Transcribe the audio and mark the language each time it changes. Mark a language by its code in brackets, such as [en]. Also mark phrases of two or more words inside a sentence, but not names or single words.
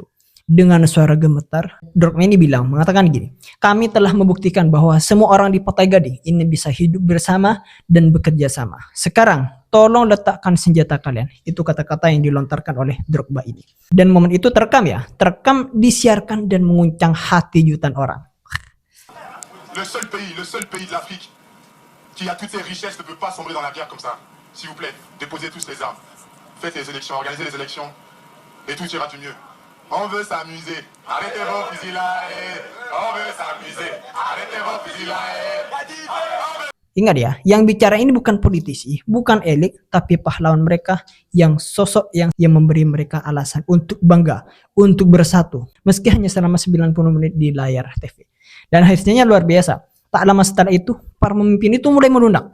[id] Dengan suara gemetar, Drogba ini mengatakan gini, kami telah membuktikan bahwa semua orang di Pantai Gading ini bisa hidup bersama dan bekerja sama. Sekarang tolong letakkan senjata kalian. Itu kata-kata yang dilontarkan oleh Drogba ini. Dan momen itu terekam ya, terekam, disiarkan dan menguncang hati jutaan orang. [fr] Le seul pays de l'Afrique qui a toutes ses richesses ne peut pas sombrer dans la guerre comme ça. S'il vous plaît, déposez tous les armes. Faites les élections, organisez les élections et tout ira du mieux. On veut s'amuser. Arrêtez vos fusils là. On veut s'amuser. Arrêtez vos fusils là. [id] Ingat ya, yang bicara ini bukan politisi, bukan elit, tapi pahlawan mereka, yang sosok yang memberi mereka alasan untuk bangga, untuk bersatu, meski hanya selama 90 menit di layar TV. Dan hasilnya luar biasa. Tak lama setelah itu, para pemimpin itu mulai melunak.